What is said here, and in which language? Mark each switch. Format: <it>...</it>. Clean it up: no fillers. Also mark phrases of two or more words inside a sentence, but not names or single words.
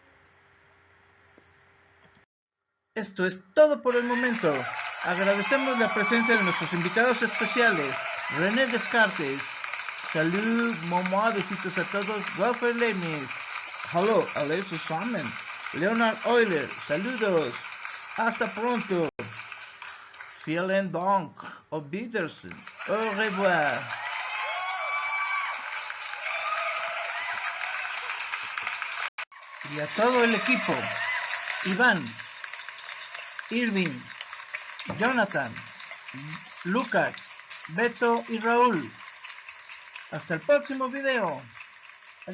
<es>Esto es todo por el momento. Agradecemos la presencia de nuestros invitados especiales. René Descartes. Salud, mamá, besitos a todos.</es> <en>Walter Lemis. Hello, Alessio Salmon.</en> <es>Leonard Euler. Saludos. Hasta pronto.</es> <de>Vielen Dank. Auf Wiedersehen.</de> <fr>Au revoir.</fr> <es>Y a todo el equipo. Iván, Irving, Jonathan, Lucas, Beto y Raúl. Hasta el próximo video. Adiós, adiós.</es>